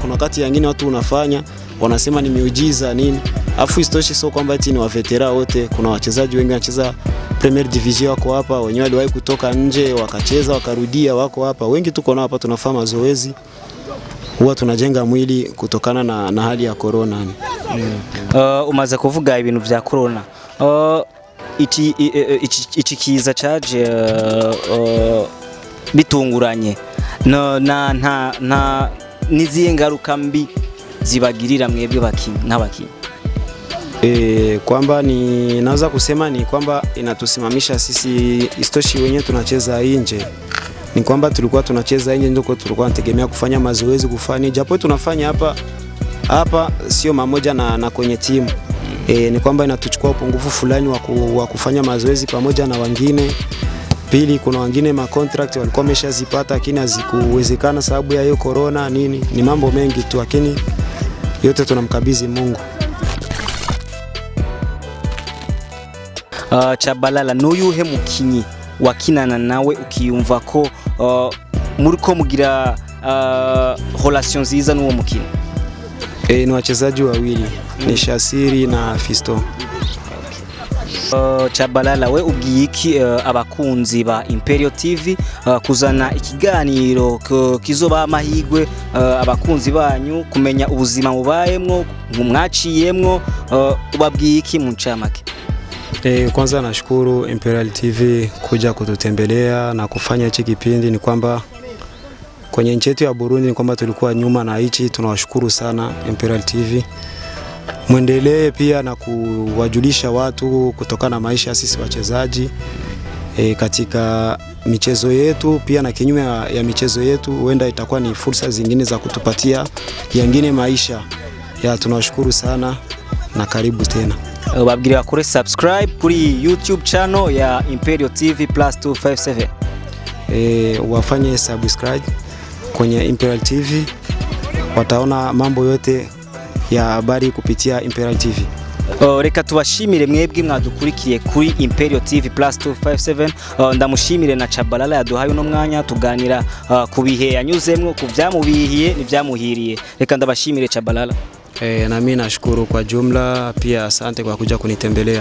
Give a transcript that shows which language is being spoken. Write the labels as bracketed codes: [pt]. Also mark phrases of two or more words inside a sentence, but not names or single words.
[sw] Kuna wakati nyingine watu unafanya wanasema ni miujiza nini, afu istoshi sio kwamba eti ni wa veterana wote. Kuna wachezaji wengi wanacheza Premier Division wako hapa, wenyewe waliwahi kutoka nje wakacheza wakarudia wako hapa. Wengi tuko nao hapa tunafanya mazoezi, huwa tunajenga mwili kutokana na hali ya corona. [rn] Umaze kuvuga ibintu vya corona, iki kiza caje bitunguranye na niziye ngaruka mbi zibagirira mwebwe n'abakinyi? [sw] Kwamba naweza kusema ni kwamba inatusimamisha sisi. Istoshi wenyewe tunacheza nje, ni kwamba tulikuwa tunacheza nje ndio tulikuwa tunategemea kufanya mazoezi kufanya, japo tunafanya hapa sio mamoja na kwenye timu. Ni kwamba inatuchukua upungufu fulani wa kufanya mazoezi pamoja na wengine. Pili, kuna wengine ma contract walikuwa wameshazipata lakini hazikuwezekana sababu ya hiyo corona nini. Ni mambo mengi tu, lakini yote tunamkabidhi Mungu. [rn] Chabalala, n'uyuhe mukinyi wakinana nawe ukiyumva ko muriko mugira relation nziza n'uwo mukinyi? [sw] Ni wachezaji wawili, ni Shasiri na Fisto. [rn] Chabalala, we ubwiye iki abakunzi ba Imperial TV kuzana ikiganiro kizoba amahigwe abakunzi banyu kumenya ubuzima mubayemwo mwaciyemwo, ubabwiye iki mu ncamake? [sw] Kwanza nashukuru Imperial TV kuja kututembelea na kufanya hichi kipindi. Ni kwamba kwenye nchi yetu ya Burundi ni kwamba tulikuwa nyuma na hichi, tunawashukuru sana Imperial TV. Muendelee pia na kuwajulisha watu kutokana na maisha sisi wachezaji katika michezo yetu, pia na kinyume ya michezo yetu, huenda itakuwa ni fursa zingine za kutupatia yengine maisha. Tunawashukuru sana na karibu tena. [rn] Babwira kuri subscribe kuri YouTube channel ya Imperial TV +257. [sw] Wafanye subscribe kwenye Imperial TV, wataona mambo yote ya habari kupitia Imperial TV. [rn] Reka tubashimire mwebwe mwadukurikiye kuri Imperial TV +257. Ndamushimire na Chabalala yaduhaye uno mwanya tuganira ku bihe yanyuzemwo, ku byamubihiye n'ibyamuhiriye. Reka ndabashimire Chabalala. [sw] Na mimi nashukuru kwa jumla, pia asante kwa kuja kunitembelea.